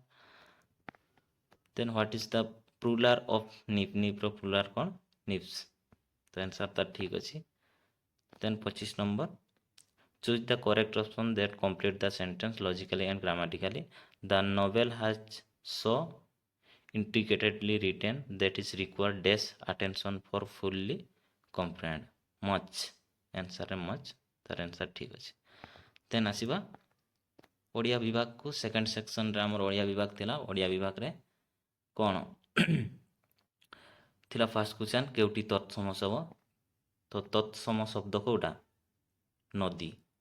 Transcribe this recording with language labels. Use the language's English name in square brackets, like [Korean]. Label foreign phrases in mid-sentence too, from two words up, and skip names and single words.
[English] then what is the plural of nip, [Odia] ନିପ୍ର ପ୍ଲୁରାଲ୍ କ'ଣ, ନିପ୍ସ, ତ ଆନ୍ସର୍ ତାର ଠିକ୍ ଅଛି। [English] then 25 number choose the correct option that complete the sentence logically and grammatically. the novel has so intricately written that is required dash attention for fully comprehend much, answer much, [Odia] ତାର ଆନ୍ସର୍ ଠିକ୍ ଅଛି। ଦେନ୍ ଆସିବା ଓଡ଼ିଆ ବିଭାଗକୁ। ସେକେଣ୍ଡ ସେକ୍ସନରେ ଆମର ଓଡ଼ିଆ ବିଭାଗ ଥିଲା। ଓଡ଼ିଆ ବିଭାଗରେ କ'ଣ ଥିଲା, ଫାର୍ଷ୍ଟ କ୍ୱେଶ୍ଚନ୍ କେଉଁଠି ତତ୍ସମ ଶବ୍ଦ, ତ ତତ୍ସମ ଶବ୍ଦ କେଉଁଟା, ନଦୀ।